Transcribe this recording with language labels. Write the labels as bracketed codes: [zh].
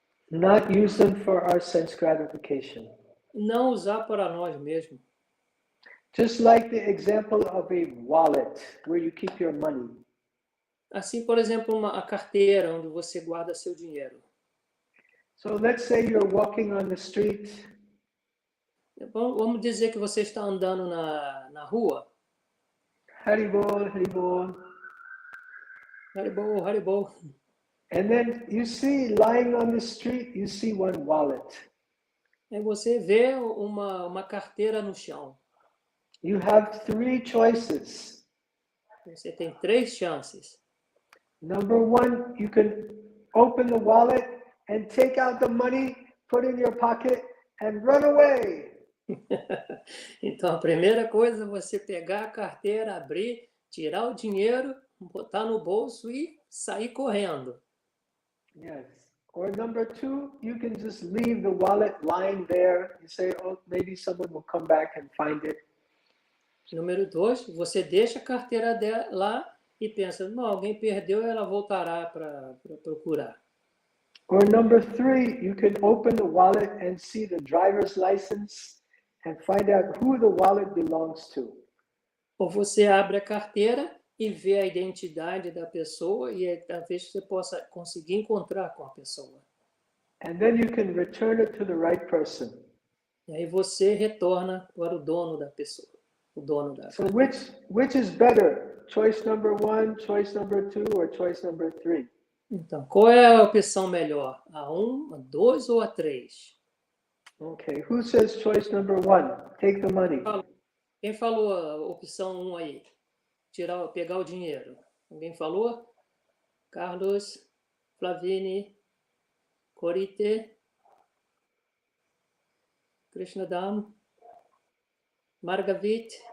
[en] Not use them for our sense gratification. [pt] Não usar para nós mesmos. [en] Just like the example of a wallet where you keep your money. [pt] Assim, por exemplo, a carteira onde você guarda seu dinheiro. [en] So let's say you're walking on the street. [pt] Vamos dizer que você está andando na rua. [sa] Haribol, Haribol. Haribol, Haribol. [en] And then you see lying on the street, you see one wallet. [pt] Aí você vê uma carteira no chão. [en] You have 3 choices. [pt] Você tem 3 chances. [en] Number 1, you can open the wallet and take out the money, put it in your pocket and run away. [pt] Então a primeira coisa é você pegar a carteira, abrir, tirar o dinheiro, botar no bolso e sair correndo. [en] Yes. Or number 2, you can just leave the wallet lying there. You say, oh, maybe someone will come back and find it. [pt] Número 2, você deixa a carteira lá e pensa, não, alguém perdeu, ela voltará para procurar. [en] Or number 3, you can open the wallet and see the driver's license and find out who the wallet belongs to. [pt] Ou você abre a carteira e vê a identidade da pessoa e talvez você possa conseguir encontrar com a pessoa. [en] And then you can return it to the right person. [pt] E aí você retorna para o dono da pessoa. O dono da [en] So which is better? Choice number 1, choice number 2, or choice number 3? [pt] Então, qual é a opção melhor? A 1, a 2 ou a 3? [en] Okay, who says choice number 1? Take the money. [pt] Quem falou a opção 1 aí? Pegar o dinheiro. Alguém falou? Carlos, Flavini, Corite, Krishnadam, Margavit.